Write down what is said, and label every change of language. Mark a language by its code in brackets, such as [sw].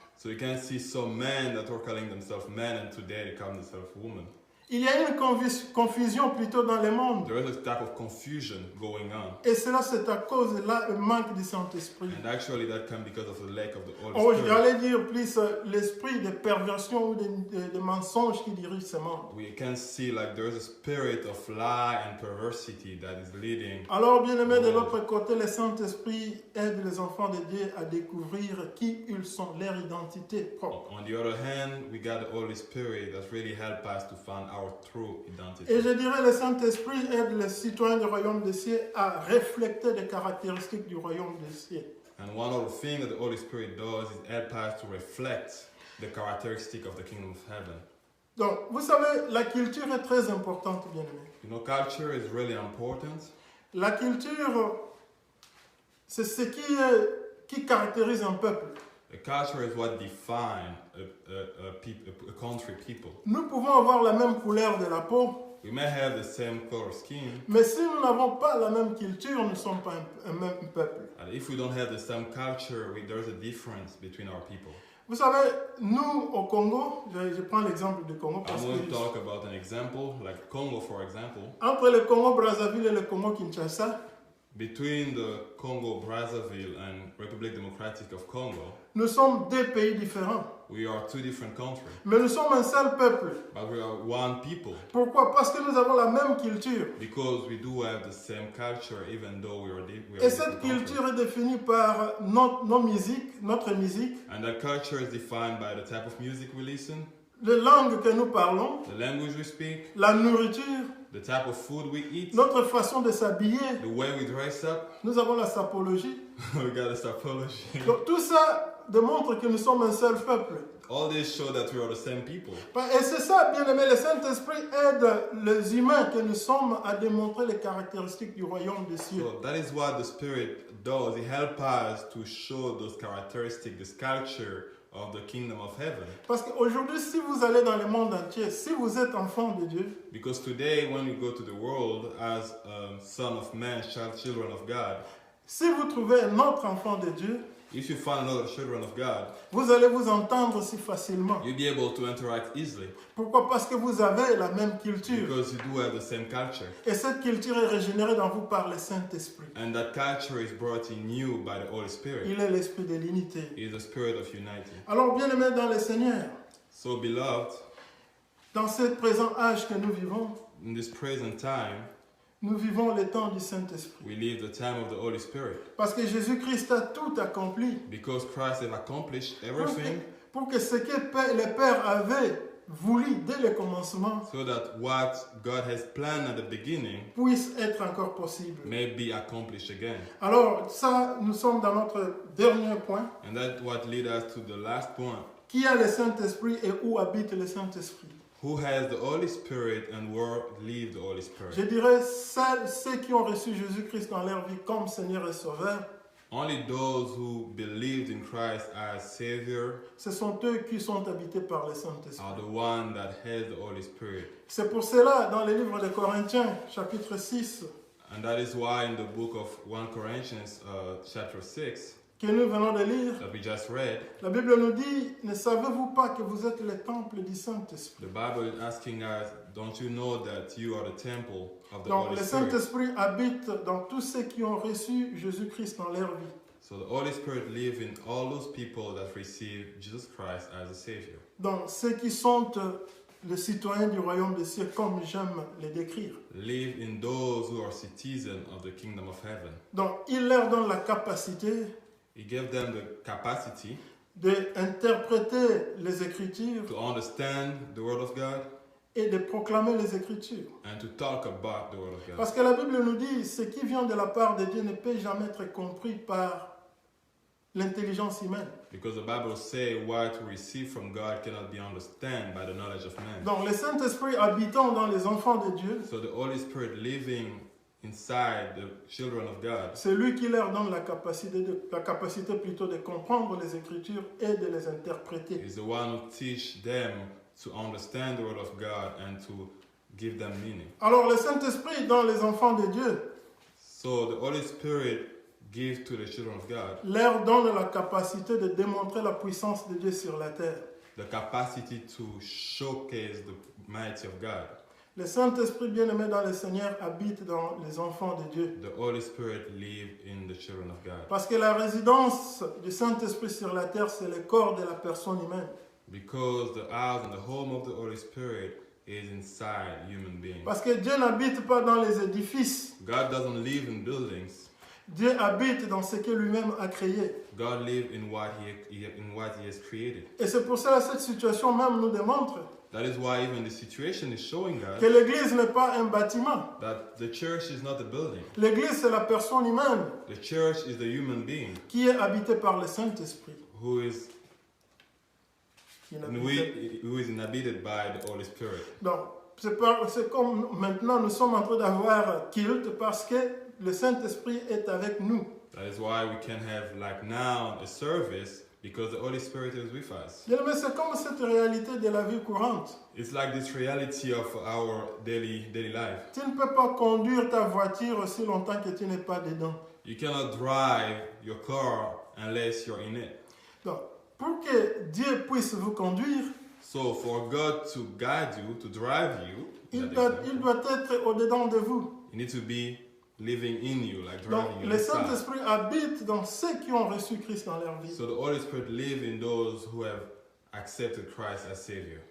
[en] So you can see some men that were calling themselves men and today they call themselves women. [fr] Il y a une confusion plutôt dans le monde. [en] There is a type of confusion going on. [fr] Et cela, c'est à cause de là, le manque du Saint-Esprit. [en] And actually that comes because of the lack of the Holy Oh, Spirit. [fr] j'allais dire plus l'esprit de perversion ou de mensonge qui dirige ce monde. [en] We can see like there is a spirit of lie and perversity that is leading. [fr] Alors, bien aimé, de l'autre côté, le Saint-Esprit aide les enfants de Dieu à découvrir qui ils sont, leur identité propre. [en] On the other hand, we got the Holy Spirit that really help us to find our true identity. [fr] Et je dirais, le Saint-Esprit aide les citoyens du royaume des cieux à refléter les caractéristiques du royaume des cieux. [en] And one of the things that the Holy Spirit does is help us to reflect the characteristic of the kingdom of heaven. [fr] Donc, vous savez, la culture est très importante, bien aimé. [en] You know, culture is really important. [fr] La culture, c'est ce qui caractérise un peuple. [en] The culture is what defines a country, people. [fr] Nous pouvons avoir la même couleur de la peau, [en] We may have the same color skin, [fr] mais si nous n'avons pas la même culture, nous ne sommes pas un même peuple. [en] and if we don't have the same culture, there's a difference between our people. [fr] Vous savez, nous au Congo, je prends l'exemple du Congo parce [en] I'm going to [fr] que [en] talk about an example, like Congo, for example. [fr] entre le Congo Brazzaville et le Congo Kinshasa, [en] Between the Congo Brazzaville and Republic Democratic of Congo, [fr] nous sommes deux pays différents, [en] we are two different countries, [fr] mais nous sommes un seul peuple. [en] but we are one people [fr] Pourquoi? Parce que nous avons la même culture. [en] because we do have the same culture, even though we are [fr] Et [en] different [fr] cette [en] countries. [fr] culture est définie par notre musique, [en] And that culture is defined by the type of music we listen, [fr] les langues que nous parlons, [en] the language we speak, [fr] la nourriture, [en] the type of food we eat, [fr] notre façon de s'habiller. [en] the way we dress up. [fr] Nous avons la sapologie. [en] We got a typology. [fr] Donc tout ça démontre que nous sommes un seul peuple. [en] All this show that we are the same people. [fr] Et c'est ça, bien aimé, le Saint-Esprit aide les humains que nous sommes à démontrer les caractéristiques du royaume des cieux. [en] So that is what the Spirit does. It helps us to show those characteristics, this culture of the kingdom of heaven. [fr] Parce qu'aujourd'hui, si vous allez dans le monde entier, si vous êtes enfant de Dieu, [en] Because today, when you go to the world as son of man, children of God, [fr] si vous trouvez un autre enfant de Dieu, [en] if you find another children of God, [fr] vous allez vous entendre si facilement. [en] you'll be able to interact easily [fr] Pourquoi? Parce que vous avez la même culture. [en] because you do have the same culture. [fr] Et cette culture est régénérée dans vous par le Saint-Esprit. [en] And that culture is brought in you by the Holy Spirit. [fr] Il est l'esprit de l'unité. [en] It is the spirit of unity. [fr] Alors, bien aimé dans le Seigneur, [en] So, beloved, [fr] dans ce présent âge que nous vivons, [en] in this present time, [fr] nous vivons le temps du Saint-Esprit. [en] we live the time of the Holy Spirit [fr] Parce que Jésus-Christ a tout accompli [en] because Christ has accomplished [fr] pour [en] everything [fr] pour que ce que le Père avait voulu dès le commencement [en] so that what God has planned at the beginning [fr] puisse être encore possible. [en] may be accomplished again. [fr] Alors, ça, nous sommes dans notre dernier point. [en] And that's what leads us to the last point. [fr] Qui a le Saint-Esprit et où habite le Saint-Esprit? [en] Who has the Holy Spirit and where lives the Holy Spirit? [fr] Je dirais ceux qui ont reçu Jésus-Christ dans leur vie comme Seigneur et Sauveur, [en] Only those who believed in Christ as Savior [fr] ce sont eux qui sont habités par le Saint-Esprit. [en] are the one that has the Holy Spirit. [fr] C'est pour cela, dans le livre de Corinthiens, chapitre 6, [en] And that is why in the book of 1 Corinthians chapter 6 [fr] que nous venons de lire, [en] that we just read, [fr] la Bible nous dit, ne savez-vous pas que vous êtes le temple du Saint-Esprit? [en] the Bible is asking us, don't you know that you are the temple of the [fr] Donc [en] Holy [fr] le [en] Spirit? [fr] Saint-Esprit habite dans tous ceux qui ont reçu Jésus-Christ dans leur vie. [en] So the Holy Spirit lives in all those people that receive Jesus Christ as a Savior. [fr] Donc ceux qui sont les citoyens du royaume des cieux, comme j'aime les décrire. [en] Live in those who are citizens of the kingdom of heaven. [fr] Donc il leur donne la capacité [en] He gave them the capacity [fr] d'interpréter les Écritures [en] to understand the Word of God [fr] et de proclamer les Écritures. [en] and to talk about the Word of God. [fr] Parce que la Bible nous dit, ce qui vient de la part de Dieu ne peut jamais être compris par l'intelligence humaine. [en] Because the Bible says what we receive from God cannot be understood by the knowledge of man. [fr] Donc le Saint-Esprit habitant dans les enfants de Dieu, [en] So the Holy Spirit living inside the children of God [fr] c'est lui qui leur donne la capacité plutôt de comprendre les Écritures et de les interpréter. [en] is the one who teach them to understand the Word of God and to give them meaning. [fr] Alors le Saint-Esprit dans les enfants de Dieu, [en] So the Holy Spirit give to the children of God [fr] leur donne la capacité de démontrer la puissance de Dieu sur la terre. [en] the capacity to showcase the mighty of God. [fr] Le Saint-Esprit bien-aimé dans le Seigneur habite dans les enfants de Dieu. [en] The Holy Spirit live in the children of God. [fr] Parce que la résidence du Saint-Esprit sur la terre, c'est le corps de la personne humaine. [en] Because the house and the home of the Holy Spirit is inside human beings. [fr] Parce que Dieu n'habite pas dans les édifices. [en] God doesn't live in buildings. [fr] Dieu habite dans ce que lui-même a créé. [en] God lives in what he has created. [fr] Et c'est pour cela que cette situation même nous démontre [en] That is why even the situation is showing [fr] que [en] us [fr] l'Église n'est pas un bâtiment. [en] that the church is not a building. [fr] L'Église, c'est la personne humaine [en] The church is the human being [fr] qui est habitée par le Saint-Esprit. [en] who is [fr] Qui est habitée- [en] inhabited by the Holy Spirit. [fr] Donc, c'est comme maintenant nous sommes en train d'avoir culte parce que le Saint-Esprit est avec nous. [en] That is why we can have like now a service because the Holy Spirit is with us. [fr] Bien-aimé, c'est comme cette réalité de la vie courante. [en] It's like this reality of our daily life. [fr] Tu ne peux pas conduire ta voiture aussi longtemps que tu n'es pas dedans. [en] You cannot drive your car unless you're in it. [fr] Donc, pour que Dieu puisse vous conduire, [en] So for God to guide you, to drive you, [fr] il [en] that [fr] doit [en] example, [fr] être au-dedans de vous. [en] you need to be living in you, like [fr] Donc, [en] driving you [fr] le [en] inside. [fr] Saint-Esprit habite dans ceux qui ont reçu Christ dans leur vie. [en] So the Holy Spirit lives in those who have accepted Christ as Savior.